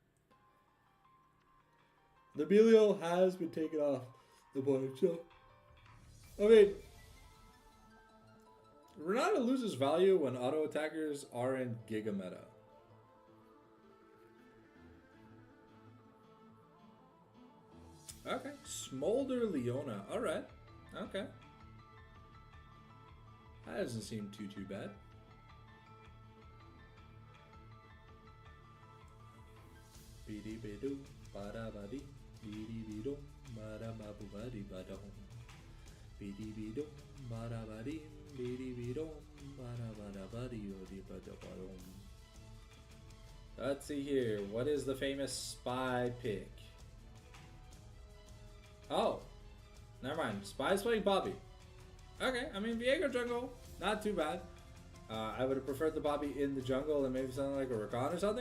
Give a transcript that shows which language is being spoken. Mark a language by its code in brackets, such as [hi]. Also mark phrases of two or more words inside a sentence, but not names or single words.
[en] The Belial has been taken off the board, so I mean, Renata loses value when auto attackers are in Giga meta. Okay, Smolder Leona. All right, okay, that doesn't seem too bad. Bidi bidu bada badi bidi bidu bada babu badi bada home. Bidi bidu bada badi bidi bidu bada bada badi odi bada bada home. Let's see here. What is the famous spy pick? Oh, never mind. Spy's playing Bobby. Okay, I mean, Viego jungle, not too bad. I would have preferred the Bobby in the jungle and maybe something like a Rakan or something.